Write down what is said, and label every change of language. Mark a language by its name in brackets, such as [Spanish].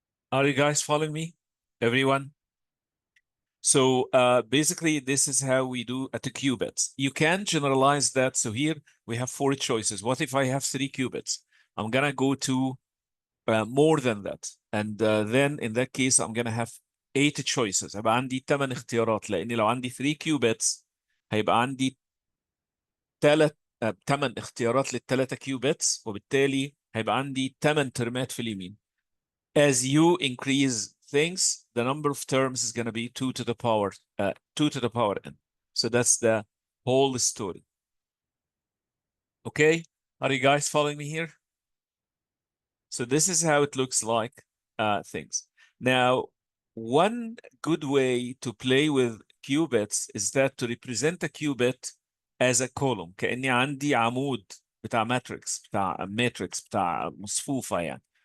[English] Are you guys following me? Everyone? So basically, this is how we do at the qubits. You can generalize that. So here we have 4 choices. What if I have 3 qubits? I'm gonna go to more than that. And then in that case, I'm gonna have 8 choices. [Arabic] هيبقى عندي 8 اختيارات، لأني لو عندي 3 qubits هيبقى عندي 8 اختيارات للثلاثة qubits، وبالتالي هيبقى عندي 8 ترمات في اليمين. [English] As you increase things, the number of terms is going to be 2 to the power 2 to the power n. So that's the whole story. Okay, are you guys following me here? So this is how it looks like things. Now, one good way to play with qubits is that to represent a qubit as a column. [Arabic] كأني عندي عمود بتاع matrix بتاع مصفوفة يعني.